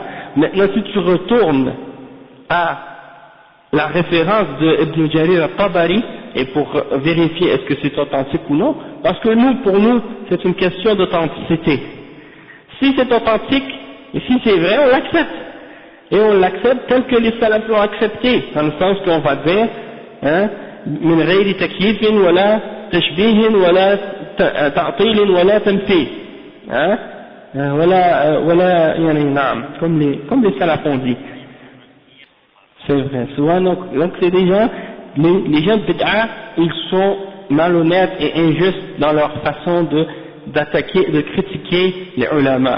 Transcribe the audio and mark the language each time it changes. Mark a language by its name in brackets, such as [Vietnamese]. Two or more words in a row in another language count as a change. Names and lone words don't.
[French] Maintenant, si tu retournes à la référence de Ibn Jarir al-Tabari, et pour vérifier est-ce que c'est authentique ou non, parce que pour nous, c'est une question d'authenticité. Si c'est authentique, et si c'est vrai, on l'accepte. Et on l'accepte tel que les salafs l'ont accepté, dans le sens qu'on va dire, [Arabic] من غير تكييف ولا تشبيه ولا تعطيل ولا تمثيل. [French] Voilà, comme les salafs ont dit. C'est vrai. Souvent, donc c'est des gens, les gens de bid'a, ils sont malhonnêtes et injustes dans leur façon d'attaquer, de critiquer les ulama.